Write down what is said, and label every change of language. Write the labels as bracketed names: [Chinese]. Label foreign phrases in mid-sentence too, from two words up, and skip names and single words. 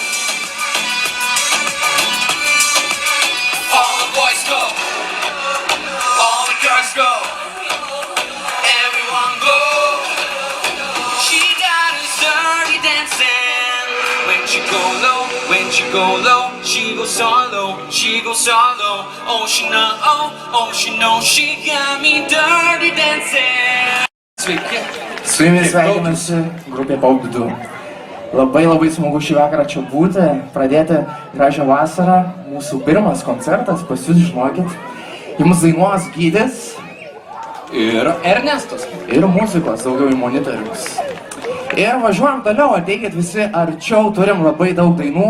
[English] All the boys go, all the girls go, everyone go. She got us dirty dancing. When she go low, she goes solo, Oh she know, she got me dirty dancing. [Lithuanian] Sveiki. Su jumis sveikinasi grupė Pauk 2. Labai smagu šį vakarą čia būti, pradėti gražią vasarą. Mūsų pirmas koncertas, pas jūs žinokit. Jums dainuos Gydis Ir Ernestas. ir muzikos daugiau į monitorius. Ir važiuojam toliau, ateikit visi arčiau, turim labai daug dainų.